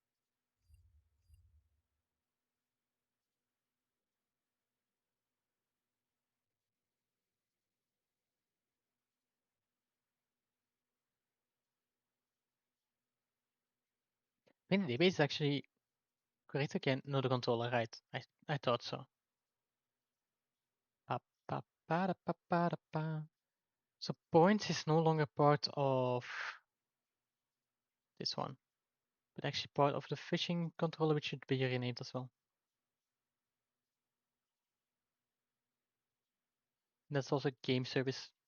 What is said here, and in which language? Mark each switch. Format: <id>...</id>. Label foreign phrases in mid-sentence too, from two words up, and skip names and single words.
<en>I think the database is actually correct again. No, the controller, right. I thought so. Pa, pa, pa, da, pa, pa, da, pa. So points is no longer part of this one, but actually part of the fishing controller, which should be renamed as well. That's also game service.</en>